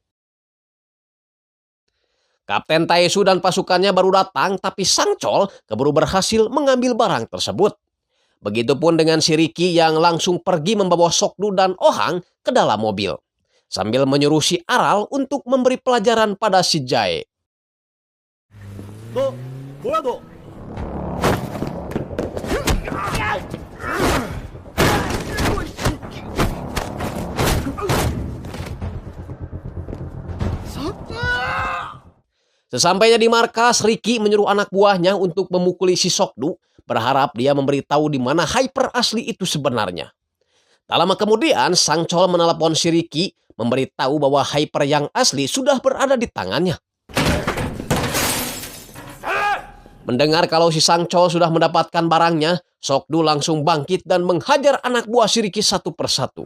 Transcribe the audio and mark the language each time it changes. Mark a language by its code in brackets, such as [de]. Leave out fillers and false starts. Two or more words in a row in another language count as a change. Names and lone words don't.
[id] Kapten Taesu dan pasukannya baru datang, tapi Sang Chol keburu berhasil mengambil barang tersebut. Begitupun dengan si Ricky yang langsung pergi membawa Sokdu dan Ohang ke dalam mobil, sambil menyuruh si Aral untuk memberi pelajaran pada si Jae. [ko] 너 뭐야 너? [id] Sesampainya di markas, Ricky menyuruh anak buahnya untuk memukuli si Sokdu, berharap dia memberitahu di mana hyper asli itu sebenarnya. Tak lama kemudian, Sang Chol menelepon si Ricky, memberitahu bahwa hyper yang asli sudah berada di tangannya. Mendengar kalau si Sang Chol sudah mendapatkan barangnya, Sokdu langsung bangkit dan menghajar anak buah si Ricky satu persatu.